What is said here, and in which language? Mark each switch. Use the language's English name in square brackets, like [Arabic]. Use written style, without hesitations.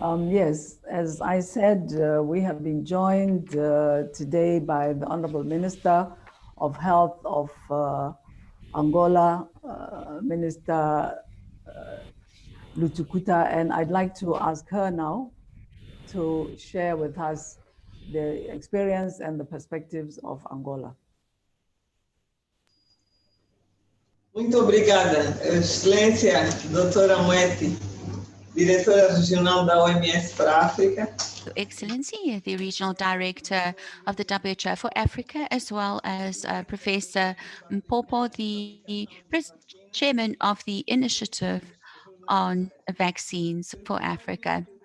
[English] Yes, as I said, we have been joined today by the Honorable Minister of Health of Angola, Minister Lutukuta, and I'd like to ask her now to share with us the experience and the perspectives of Angola. [Portuguese] Muito obrigada, Excelência, doutora Moeti, diretora regional da OMS para a África. [English] Excellency, the Regional Director of the WHO for Africa, as well as Professor Mpopo, the Chairman of the Initiative on Vaccines for Africa.